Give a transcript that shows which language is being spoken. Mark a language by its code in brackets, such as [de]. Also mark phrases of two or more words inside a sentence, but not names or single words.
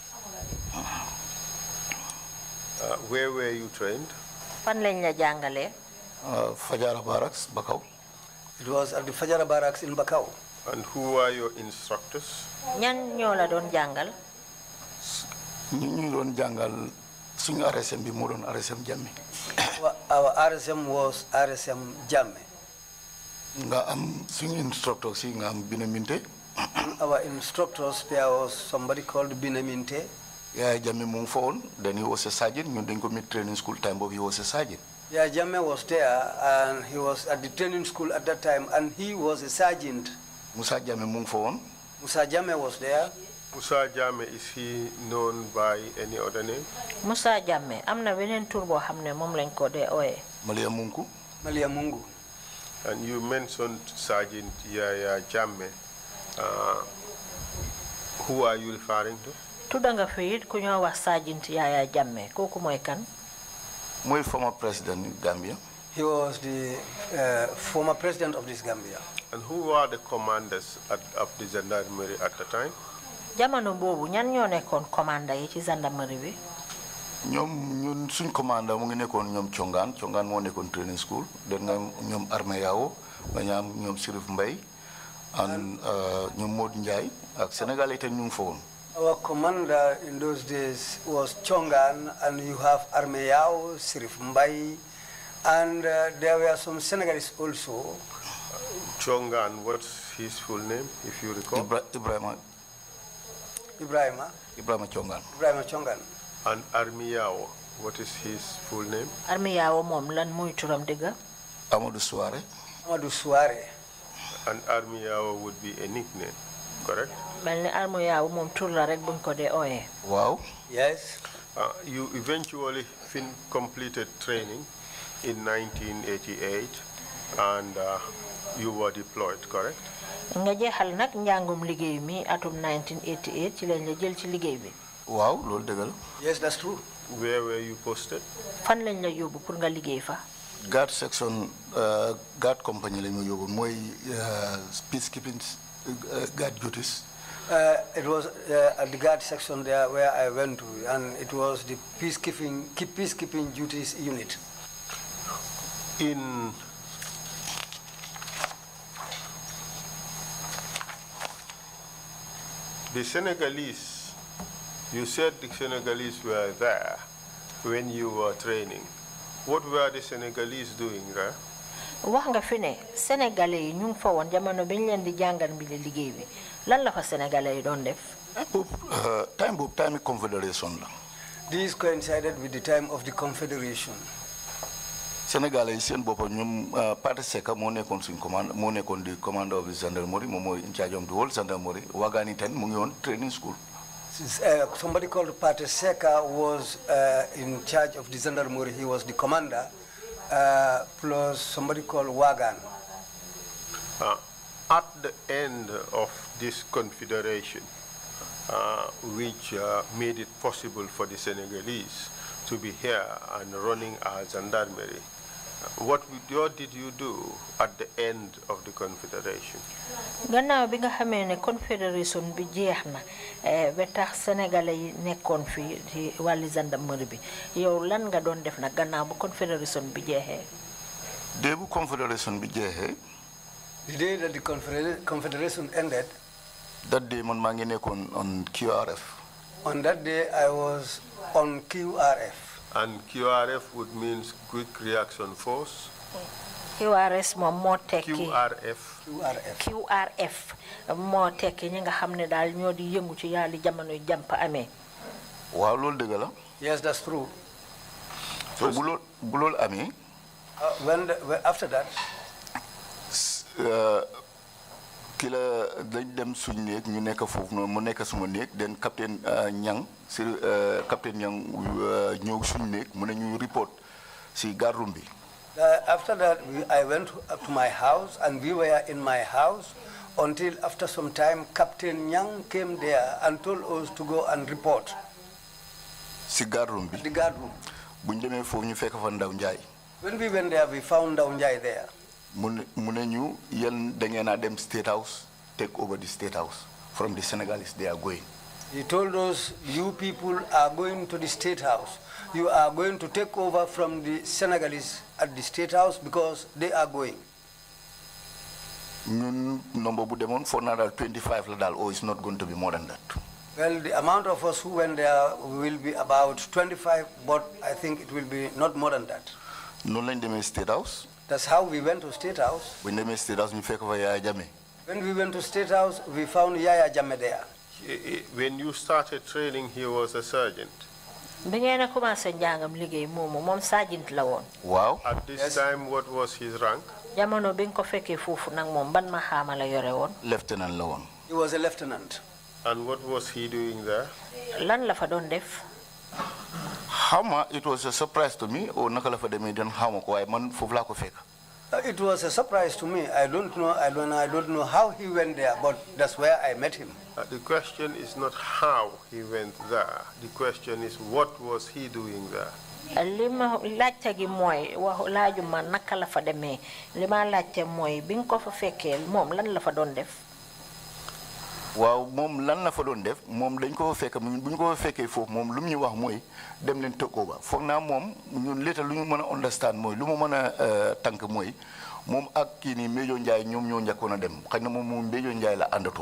[en] Where were you trained? [wo] Fan lañ la jàngalee? [en] Fajara Barracks, Bakau. It was at the Fajara Barracks in Bakau. And who are your instructors? [wo] Ñan ñoo la doon jàngal? ñu doon jàngal suñu RSM bi moo doon RSM Jammeh. [en] Our RSM was RSM Jammeh. [wo] Nga am suñu instructor si nga am Binaminte. [en] Our instructors, there was somebody called Binaminte. Yeah, [wo] Jammeh mu ngi fa woon. [en] Then he was a sergeant. [wo] ñun dañ ko [en] meet training school time [wo] boobu [en] he was a sergeant. Yeah, Jammeh was there, and he was at the training school at that time, and he was a sergeant. [wo] Musa Jammeh mu ngi fa woon. [en] Musa Jammeh was there. Musa Jammeh, is he known by any other name? [wo] Musa Jammeh am na beneen tur boo xam ne moom lañ ko dee ooye. Malia Mungu. [en] Malia Mungu. And you mentioned Sergeant Yaya Jammeh. Who are you referring to? [wo] Tudda nga fi it ku ñoo wax Sergeant Yaya Jammeh kooku mooy kan? Mooy [en] former president [wo] Gambia. [en] He was the former president of this Gambia. And who were the commanders of the gendarmerie at the time? [wo] Jamono bobu ñan ñoo nekkoon commander yi ci gendarmerie bi? ñun suñ commandant mu ngi nekkoon ñoom Congaan moo nekkoon [en] training school [wo] den nga ñoom Armé Yao nga ñaam ñoom Sirif Mbay and ñoom Modou Ndiaye ak Sénégal itam ñu ngi fa woon. [en] Our commander in those days was Congaan, and you have Armé Yao, Sirif Mbay, and there were some Senegalese also. Congaan, what's his full name, if you recall? Ibrahima Congaan. And Armé Yao, what is his full name? [wo] Armé Yao moom lan muy turam dëgga? Amadou Souare. [en] And Armé Yao would be a nickname, correct? [wo] Mel ni Armé Yao moom tur la rek buñ ko dee ooyee. Wow. [en] Yes. You eventually completed training in 1988 and you were deployed, correct? [wo] Nga jeexal nag njàngum liggéey mi atum 1988 ci lañ la jël ci liggéey bi. Wow, loolu dëgg la. [en] Yes, that's true. Where were you posted? [wo] Fan lañ la yóbbu pour nga liggéey fa? [en] Guard section, guard company [wo] lañ ma yóbbu mooy [en] peacekeeping guard duties. It was at the guard section there where I went to, and it was the peacekeeping duties unit. In the Senegalese, you said the Senegalese were there when you were training. What were the Senegalese doing there? [wo] wax nga fi ne sénégalais yi ñu ngi fa woon jamono bi ñu leen di jàngal bi liggéey bi lan la fa sénégalais yi doon def. [en] time confederation [wo] la. [en] This coincided with the time of the confederation. [wo] Sénégalais yi seen boppam ñoom Pathé Seka moo nekkoon suñ commande moo nekkoon di [en] commander of the gendarmerie [wo] moom mooy [en] in charge of the whole gendarmerie [wo] Wagani ten mu ngi woon [en] training school. Somebody called Pathé Seka was in charge of the gendarmerie. He was the commander, plus somebody called Wagan. At the end of this confederation, which made it possible for the Senegalese to be here and running our gendarmerie, what did you do at the end of the confederation? [wo] Gannaaw bi nga xamee ne confederation bi jeex na ba tax sénégalais yi nekkoon fi ci wàllu gendarmerie bi yow lan nga doon def nag gannaaw bu confederation bi jeexee. Dee bu confederation bi jeexee. [en] The day that the confederation ended. [wo] That day man maa ngi nekkoon [en] on QRF. On that day I was on QRF. And QRF would mean Quick Reaction Force. [wo] QRS moom moo tekki. QRF moo tekki ñi nga xam ne daal ñoo di yëngu ci yàlla jamono jàmp amee. Waaw loolu dëgg la. [en] Yes, that's true. [wo] So bu loolu amee. [en] After that. [wo] ki la dañ dem suñ néeg ñu nekk foofu noonu mu nekk suma néeg den capitaine Ñang si capitaine Ñang ñëw suñ néeg mu ne ñu report si [en] guard room [wo] bi. [en] After that I went up to my house and we were in my house until after some time Captain Ñang came there and told us to go and report. [wo] Si [en] guard room [wo] bi. [en] The guard room. [wo] buñ demee foofu ñu fekk fa Ndaw Njaay. [en] When we went there we found Ndaw Njaay there. [wo] mu ne ñu yéen da ngeen a dem State House [en] take over the State House from the Senegalese they are going. He told us, you people are going to the State House. You are going to take over from the Senegalese at the State House because they are going. [wo] ñun number bu demoon 425 la daal, [en] it's not going to be more than that. Well, the amount of us who went there will be about 25, but I think it will be not more than that. [wo] noonu lañ demee State House. [en] That's how we went to State House. [wo] bu ñu demee State House ñu fekk fa Yaya Jammeh. [en] When we went to State House, we found Yaya Jammeh there. When you started training, he was a sergeant. [wo] bi ngeen a commencé njàngam liggéey moom sergeant la woon. Wow. [en] At this time, what was his rank? [wo] jamono bi nga ko fekkee foofu nag moom ban maxaama la yore woon. Lieutenant la woon. [en] He was a lieutenant. And what was he doing there? [wo] lan la fa doon def. Xawma, [en] it was a surprise to me [wo] o naka la fa demee den xawma ko waaye man foofu laa ko fekk. [en] It was a surprise to me. I don't know how he went there, but that's where I met him. The question is not how he went there. The question is what was he doing there? [wo] lima laajte gi mooy wax laajuma naka la fa demee lima laajte mooy bi nga ko fa fekkee moom lan la fa doon def. waaw moom lan la fa doon def moom dañ ko fa fekk bu ñu ko fa fekkee foofu moom lu mu ñu wax mooy dem leen [en] take over [wo] foog naa moom ñun léeta lu ñu mën a understand mooy lu mu mën a tànk mooy moom ak kii nii Mejo Ndiaye ñoom ñoo njëkkoon a dem xëy na moom Mejo Ndiaye la àndatoon.